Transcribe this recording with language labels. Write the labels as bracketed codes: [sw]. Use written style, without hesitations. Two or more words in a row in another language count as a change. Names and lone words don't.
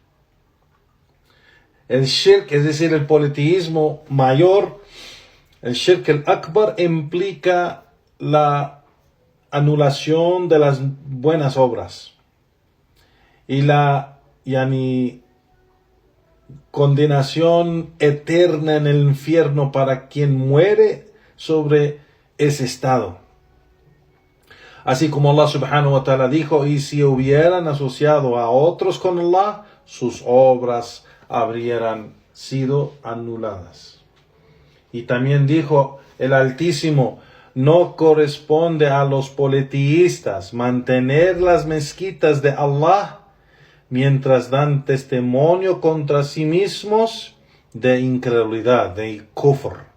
[es] El shirk, es decir, el politeísmo mayor, el [ar] الشرك الأكبر, [es] implica la anulación de las buenas obras y la condenación eterna en el infierno para quien muere sobre ese estado. Así como Allah [ar] سبحانه وتعالى [es] dijo, y si hubieran asociado a otros con Allah, sus obras habrían sido anuladas. Y también dijo el Altísimo, no corresponde a los politeístas mantener las mezquitas de Allah mientras dan testimonio contra sí mismos de incredulidad, de kufr.